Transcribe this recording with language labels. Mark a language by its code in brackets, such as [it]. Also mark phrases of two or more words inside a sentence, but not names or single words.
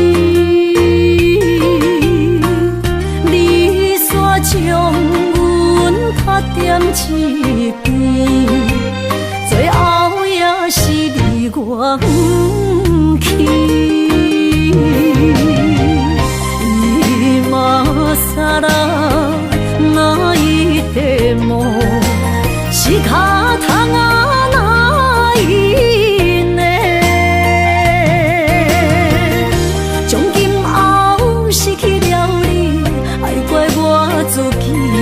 [nan] 你煞将阮卡点一边，最后也是你我不去。 [ja] 今さら泣いても仕方がないね。 [nan] 从今后失去了你，爱怪我自己。